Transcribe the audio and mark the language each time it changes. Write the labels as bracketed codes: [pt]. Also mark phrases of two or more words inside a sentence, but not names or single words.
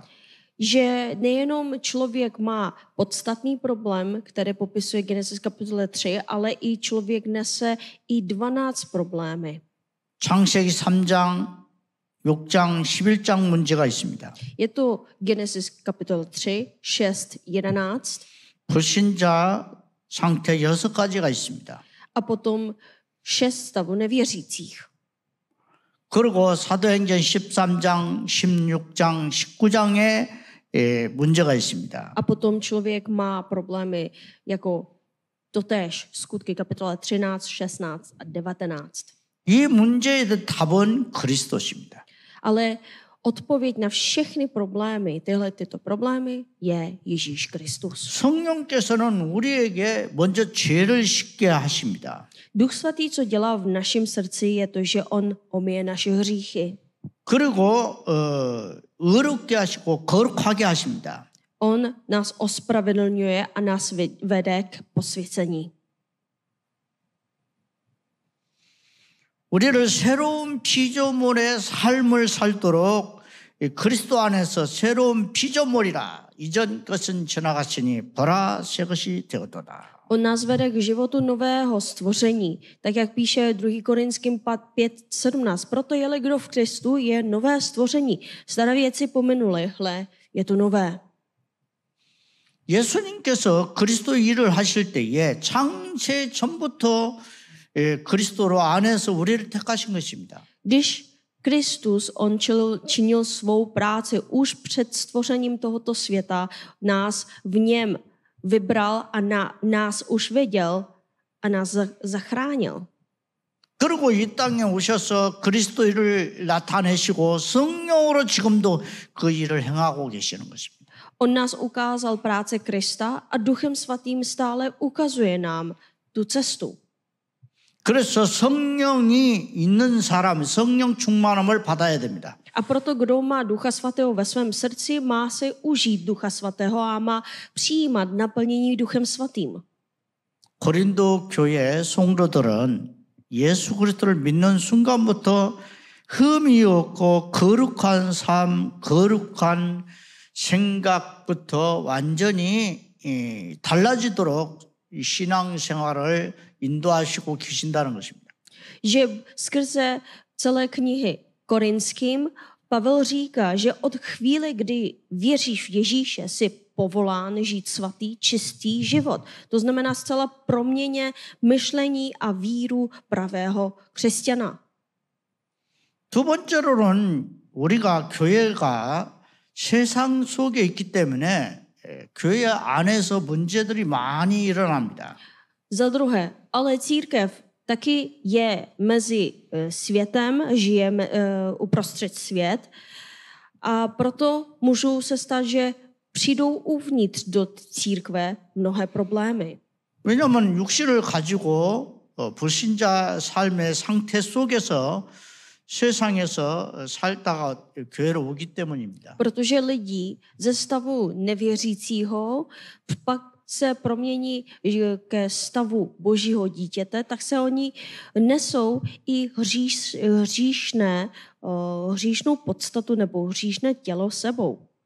[cs] Že nejenom člověk má podstatný problém, který popisuje Genesis kapitole 3, ale i člověk nese i 12 problémy. [ko] 창세기 3장, 6장, 11장 문제가 있습니다. [cs] Je to Genesis kapitol 3, 6, 11 [ko] 불신자 상태 6가지가 있습니다. [cs] a potom 6 stavu nevěřících. [ko] 그리고 사도행전 13장, 16장, 19장에 문제가 있습니다. [cs] A potom člověk má problémy jako totéž skutky kapitola 13, 16 a 19. [ko] 이 문제에 대한 답은 그리스도십니다. [cs] Ale odpověď na všechny problémy, tyto problémy, je Ježíš Kristus. [ko] 성령께서는 우리에게 먼저 죄를 씻게 하십니다. [cs] Duch Svatý, co dělá v našem srdci, je to, že on omije naše hříchy. [ko] 그리고 의롭게 하시고 거룩하게 하십니다. [cs] On nás ospravedlňuje a nás vede k posvěcení. [ko] 우리를 새로운 피조물의 삶을 살도록 그리스도 안에서 새로운 피조물이라 이전 것은 지나갔으니 보라 새 것이 되었도다. [cs] On nás vede k životu nového stvoření, tak jak píše 2. Korinským 5:17. Proto je-li kdo v Kristu, je nové stvoření. Staré věci pominuly, hle, je to nové. [ko] 예수님께서 그리스도 일을 하실 때에 창세 전부터 그리스도로 안에서 우리를 택하신 것입니다. [cs] Když Kristus, on činil svou práci už před stvořením tohoto světa, nás v něm vybral a nás už viděl a nás zachránil. [ko] 그리고 이 땅에 오셔서 그리스도 일을 나타내시고 성령으로 지금도 그 일을 행하고 계시는 것입니다. [cs] On nás ukázal práce Krista a Duchem Svatým stále ukazuje nám tu cestu. [ko] 그래서 성령이 있는 사람, 성령 충만함을 받아야 됩니다. [cs] A proto, kdo má Ducha Svatého ve svém srdci, má si užít Ducha Svatého a má přijímat naplnění Duchem Svatým. [ko] 고린도 교회 성도들은 예수 그리스도를 믿는 순간부터 흠이 없고 거룩한 삶, 거룩한 생각부터 완전히 달라지도록 신앙생활을 인도하시고 계신다는 것입니다. [cs] Že skrze celé knihy Korinským Pavel říká, že od chvíle, kdy věříš v Ježíše, jsi povolán žít svatý, čistý život. To znamená zcela proměně myšlení a víru pravého křesťana. [ko] 두 번째로는 우리가 교회가 세상 속에 있기 때문에 교회 안에서 문제들이 많이 일어납니다. [cs] Za druhé, ale církev taky je mezi světem, žijeme uprostřed svět a proto můžou se stát, že přijdou uvnitř do církve mnohé problémy. [ko] 왜냐하면 육신을 가지고 불신자 삶의 상태 속에서 세상에서 살다가 교회로 오기 때문입니다. [cs] Protože lidí ze stavu nevěřícího pak se promění ke stavu božího dítěte, tak se oni nesou i hříšnou podstatu nebo hříšné tělo sebou.